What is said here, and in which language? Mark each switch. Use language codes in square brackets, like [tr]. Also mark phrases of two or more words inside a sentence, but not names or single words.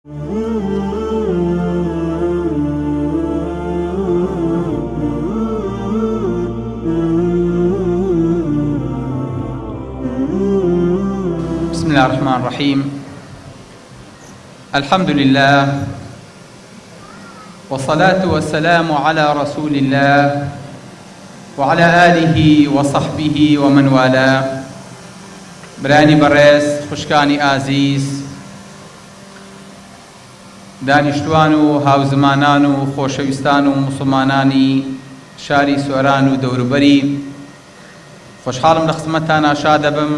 [ar] بسم الله الرحمن الرحيم. الحمد لله والصلاة والسلام على رسول الله وعلى آله وصحبه ومن والاه. [ckb] برانی بەڕێز، خوشکانی ئازیز، دانیشتوان و هاوزمانان و خۆشەویستان و موسڵمانانی شاری سۆران و دەوروبەری، خۆشحاڵم لە خزمەتتان ئاشا دەبم.